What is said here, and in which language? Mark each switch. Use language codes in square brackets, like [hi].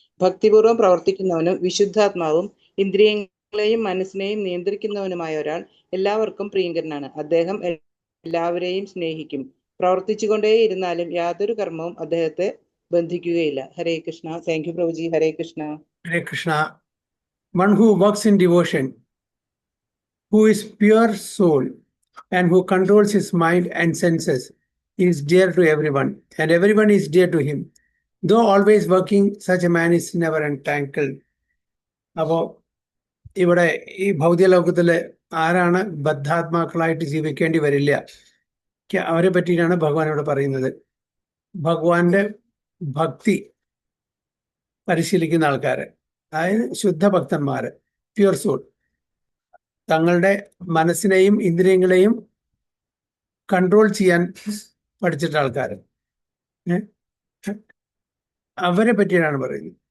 [ml] ഭക്തിപൂർവ്വം പ്രവർത്തിക്കുന്നവനും വിശുദ്ധാത്മാവും ഇന്ദ്രിയങ്ങളെയും മനസ്സിനെയും നിയന്ത്രിക്കുന്നവനുമായ ഒരാൾ എല്ലാവർക്കും പ്രിയങ്കരനാണ്. അദ്ദേഹം എല്ലാവരെയും സ്നേഹിക്കും. പ്രവർത്തിച്ചുകൊണ്ടേയിരുന്നാലും യാതൊരു കർമ്മവും അദ്ദേഹത്തെ ബന്ധിക്കുകയില്ല. ഹരേ Krishna. Thank you പ്രഭുജി. Hare Krishna. Hare Krishna. [en] One who works in devotion, who is pure soul, and who controls his mind and senses is dear to everyone, and everyone is dear to him. Though always working, such a man is never entangled. [ml] അപ്പോ ഇവിടെ ഈ ഭൗതിക ലോകത്തില് ആരാണ് ബദ്ധാത്മാക്കളായിട്ട് ജീവിക്കേണ്ടി വരില്ല, അവരെ പറ്റിയിട്ടാണ് ഭഗവാൻ ഇവിടെ പറയുന്നത്. ഭഗവാന്റെ ഭക്തി പരിശീലിക്കുന്ന ആൾക്കാര്, അതായത് ശുദ്ധ ഭക്തന്മാര്, പ്യുവർ സോൾ, തങ്ങളുടെ മനസ്സിനെയും ഇന്ദ്രിയങ്ങളെയും കൺട്രോൾ ചെയ്യാൻ പഠിച്ചിട്ട ആൾക്കാര്, അവരെ പറ്റിയാണ് പറയുന്നത്.